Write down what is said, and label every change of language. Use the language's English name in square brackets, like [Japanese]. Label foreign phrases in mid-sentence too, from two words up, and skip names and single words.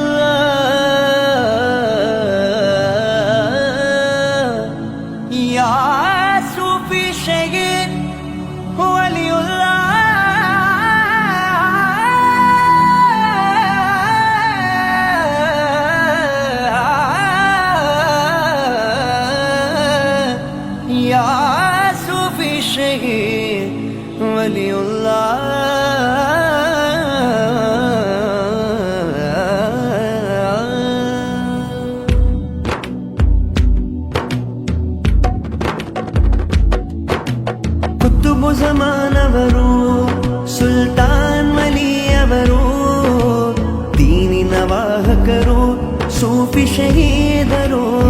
[Arabic] الله، يا صوفي شهيد ولي الله، يا صوفي شهيد ولي الله. [Kannada] ಕುತುಬು ಜಮಾನವರು ಸುಲ್ತಾನ್ ವಲಿಯವರು, ದೀನಿನ ವಾಹಕರು ಸೂಫಿ ಶಹೀದರು.